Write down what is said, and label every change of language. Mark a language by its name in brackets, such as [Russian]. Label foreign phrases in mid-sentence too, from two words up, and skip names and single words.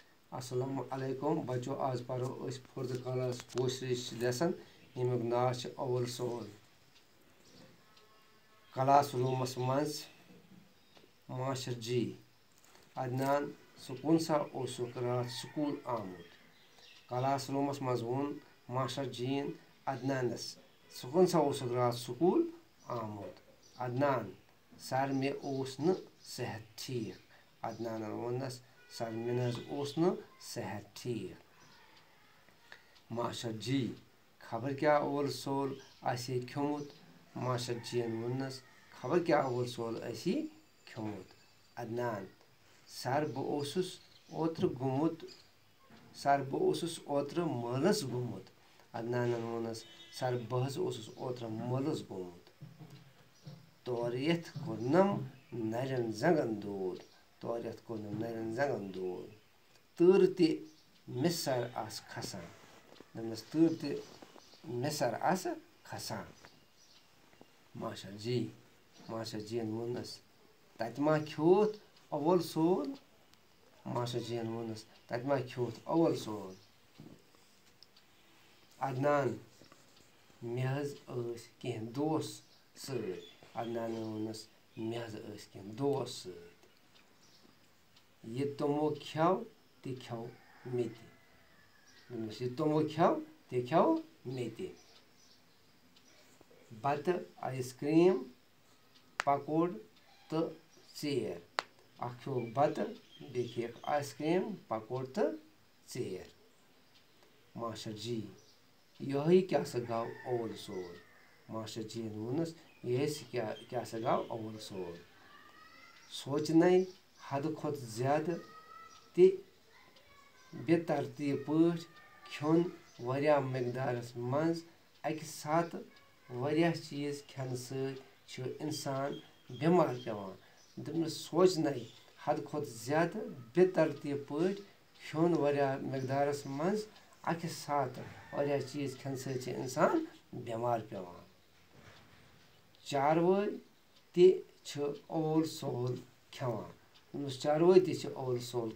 [Arabic] السلام عليكم [Kashmiri] बच्चों आज पढ़ो अस 4th क्लास पोस्टरी लेसन यमुक नाव अवल सोल क्लास रूमस मज मास्टर जी अदनान सुकून सा ओसुक रात स्कूल आमुत क्लास रूमस मज वोन मास्टर जीन अदनानस सुकून सा ओसुक रात स्कूल आमुत अदनान सर मे ओस न सेहत ठीक अदनान वोनस सर मे ओस न सेहत ठीक मास्टर जी खबर क्या ओल सोल आसे खमुत मास्टर जी वोनस खबर क्या ओल सोल आसी खमुत अदनान सर बहुस ओत्र गुमुत सर बहुस ओत्र मलस गुमुत अदनान वोनस सर बहस ओत्र मलस गुमुत तोरियत कोनम नरन जंगन दूर तोरियत कोनम नरन जंगन दूर तर ते मिसर आस खसान दमस तर ते मिसर आस खसान मास्टर जी वोनस ततमा खोत अवल सोल मास्टर जी वोनस ततमा खोत अवल सोल अदनान मे हज कह दोस सत अदनान वोनस मे हज कह दोस सत यह तमो खेव ते खेव मे ते यह तमो खेव ते खेव मे ते बत आइसक्रीम पकोड़ तो चेर अख खेव बत बे खेक आइसक्रीम पकोड़ तो चेर मास्टर जी यही क्या सा गाव अवल सोल मास्टर जी वोनस यह क्या सा गाव अवल सोल सोचन हद खुद ज्यादा ते बेतरतीब पठ खोन वरिया मकदारस मज अक साथ वरिया चीज खन सत इंसान बीमार पेवान दपन सोचन हद खुद ज्यादा बेतरतीब पठ खोन वरिया मकदारस मज अक साथ वरिया चीज खन सत इंसान बीमार पेवान चारवाई ते अवल सोल खेवान चारवाई ते अवल सोल